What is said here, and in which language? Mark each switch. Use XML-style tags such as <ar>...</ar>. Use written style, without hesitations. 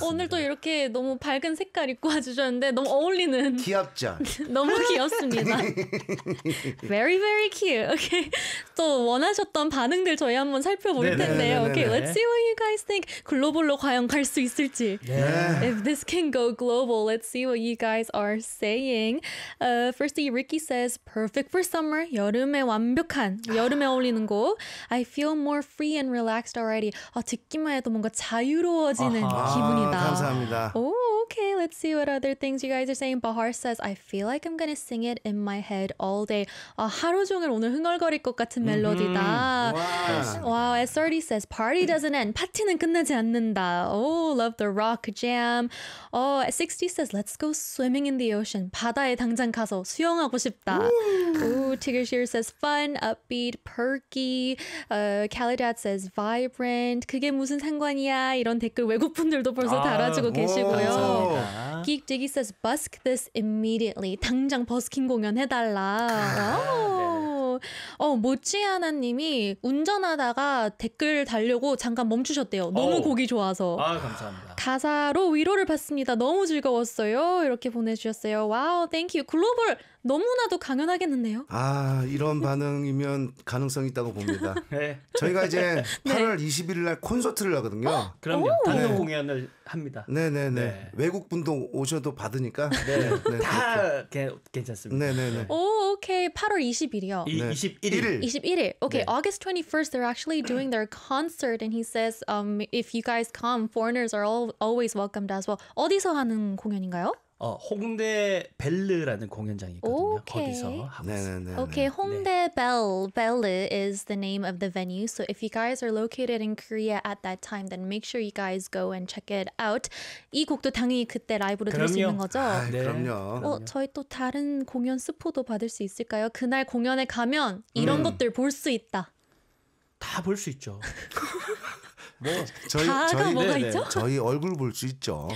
<ko>오늘 또 이렇게 너무 밝은 색깔 입고 와주셨는데 너무 어울리는. 귀엽죠. 너무 귀엽습니다.</ko> <en>Very very cute. Okay.</en> <ko>또 원하셨던 반응들 저희 한번 살펴볼 텐데요.</ko> <en>Okay, let's see what you guys think.</en> <ko>글로벌로 과연 갈 수 있을지.</ko> <en>Yeah. If this can go global, let's see what you guys are saying. Firstly, Ricky says perfect for summer.</en> <ko>여름에 완벽한 여름에 어울리는 곡.</ko> <en>I feel more free and relaxed already.</en> <ko>아, 듣기만 해도 뭔가 자유로워지는 uh-huh. 기분이다. 아, 감사합니다.</ko> <en>Oh, okay. Let's see what other things you guys are saying. Bahar says, I feel like I'm gonna sing it in my head all day.</en> <ko>아, 하루 종일 오늘 흥얼거릴 것 같은 mm-hmm. 멜로디다.</ko> <en>Wow. Wow. SRD says, party doesn't end.</en> <ko>파티는 끝나지 않는다.</ko> <en>Oh, love the rock jam. Oh, 60 says, let's go swimming in the ocean.</en> <ko>바다에 당장 가서 수영하고 싶다.</ko> <en>Ooh, Tigger Shear says, fun, upbeat, perky.</en> <ko>Calidad</ko> <en>says vibrant.</en> <ko>그게 무슨 상관이야? 이런 댓글 외국 분들도 벌써 아, 달아주고 오, 계시고요. 감사합니다. Geek Jiggy says busk this immediately. 당장 버스킹 공연 해달라. 아, 어, 모찌하나님이 운전하다가 댓글 달려고 잠깐 멈추셨대요. 너무 오. 곡이 좋아서. 아 감사합니다. 가사로 위로를 받습니다. 너무 즐거웠어요. 이렇게 보내주셨어요. 와우, 땡큐. 글로벌 너무나도 강연하겠는데요? 아, 이런 반응이면 가능성이 있다고 봅니다. 네. 저희가 이제 8월 네. 20일 날 콘서트를 하거든요. 그럼요. 단독 공연을 합니다. 네네네. 네. 외국분도 오셔도 받으니까. 네. 네. 다 괜찮습니다. 네네네. 오, 오케이. 8월 20일이요. 21일. 21일. 오케이. 네.</ko> <en>August 21st, they're actually doing their concert. And he says, if you guys come, foreigners are always welcomed as well.</en> <ko>어디서 하는 공연인가요? 어, 홍대 벨르라는 공연장이 있거든요. 오케이. 거기서 하고 있어요. 오케이. 홍대 네.</ko> <en>벨. 벨르 is the name of the venue. So if you guys are located in Korea at that time, then make sure you guys go and check it out.</en> <ko>이 곡도 당연히 그때 라이브로 들을 수 있는 거죠? 아, 네. 그럼요. 어, 저희 또 다른 공연 스포도 받을 수 있을까요? 그날 공연에 가면 이런 것들 볼 수 있다. 다 볼 수 있죠. 뭐 저희 다가 저희 뭐가 네네. 있죠? 저희 얼굴 볼 수 있죠.</ko>